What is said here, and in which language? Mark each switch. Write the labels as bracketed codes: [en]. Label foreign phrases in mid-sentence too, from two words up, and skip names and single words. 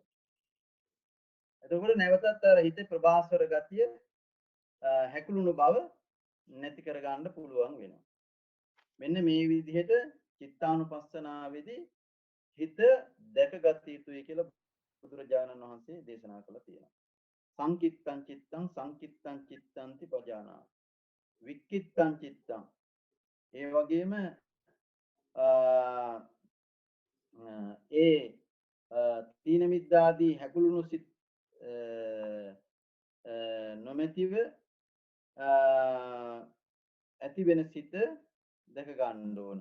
[si] එතකොට නැවතත් අර හිතේ ප්‍රභාස්වර ගතිය හැකුළුණු බව නැති කර ගන්න පුළුවන් වෙනවා. මෙන්න මේ විදිහට චිත්තානුපස්සනාවේදී හිත දැකගත යුතුයි කියලා බුදුරජාණන් වහන්සේ දේශනා කළා තියෙනවා. [pi] සංකිත්තං චිත්තං සංකිත්තං චිත්තන්ති පජානා. වික්කිත්තං චිත්තං. [si] ඒ වගේම ඒ තීන මිද්දාදී හැකුළුණු සිත් නොමැතිව ඇති වෙන සිත දැක ගන්න ඕන.